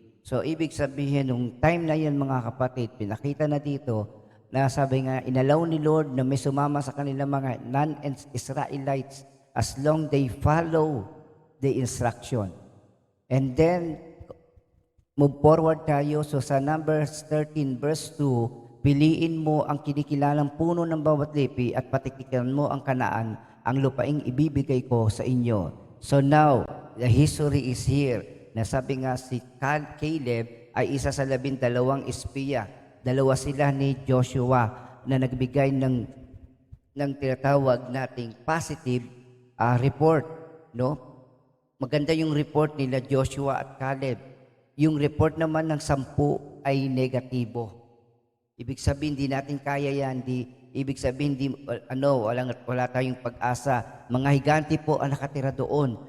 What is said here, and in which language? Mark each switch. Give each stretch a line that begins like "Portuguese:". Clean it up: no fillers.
Filipino: So, ibig sabihin, nung time na yun mga kapatid, pinakita na dito na sabi nga, inalaw ni Lord na may sumama sa kanila mga
English: non-Israelites as long they follow the instruction. And then, move forward tayo.
Filipino: So sa Numbers 13 verse 2, piliin mo ang kinikilalang puno ng bawat lipi at patikikan mo ang Kanaan, ang lupaing ibibigay ko sa inyo.
English: So now, the history is here.
Filipino: Nasabi nga si Caleb ay isa sa 12 espiya. Dalawa sila ni Joshua na nagbigay ng tinatawag nating positive report, no? Maganda yung report nila Joshua at Caleb. Yung report naman ng 10 ay negatibo. Ibig sabihin, di natin kaya yan. Ibig sabihin, wala tayong pag-asa. Mga higanti po ang nakatira doon.